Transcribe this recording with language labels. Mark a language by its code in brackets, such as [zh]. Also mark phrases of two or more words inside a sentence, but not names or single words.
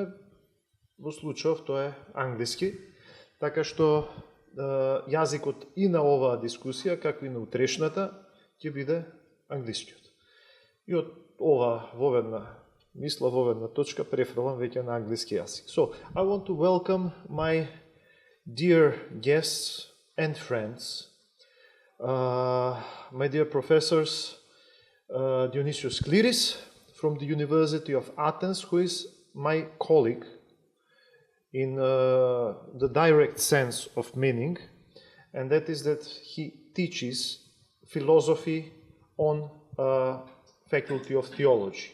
[mk] Во случајов тоа е англиски. Така што јазикот и на оваа дискусија, како и на утрешната, ќе биде англискиот. И од ова воведна точка префрлам веќе на англиски јазик. [en] So, I want to welcome my dear guests and friends, my dear professors, Dionysios Kliris from the University of Athens, who is my colleague in the direct sense of meaning, and that is that he teaches philosophy on faculty of theology.